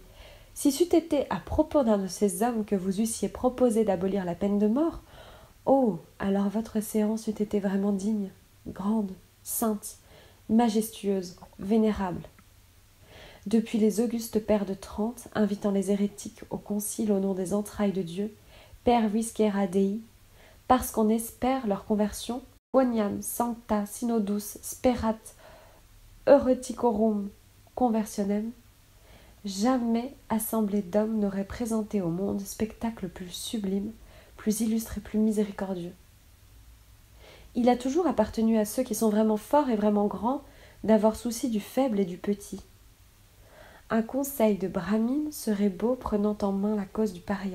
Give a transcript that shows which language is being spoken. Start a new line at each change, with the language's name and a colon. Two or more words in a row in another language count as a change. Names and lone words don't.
French: Si c'eût été à propos d'un de ces hommes que vous eussiez proposé d'abolir la peine de mort, oh, alors votre séance eût été vraiment digne, grande, sainte, majestueuse, vénérable. Depuis les augustes pères de Trente, invitant les hérétiques au concile au nom des entrailles de Dieu,
Latin: per viscera Dei,
French: parce qu'on espère leur conversion,
Latin: quoniam sancta synodus sperat hereticorum conversionem,
French: jamais assemblée d'hommes n'aurait présenté au monde spectacle plus sublime, plus illustre et plus miséricordieux. Il a toujours appartenu à ceux qui sont vraiment forts et vraiment grands d'avoir souci du faible et du petit. Un conseil de Brahmine serait beau prenant en main la cause du paria.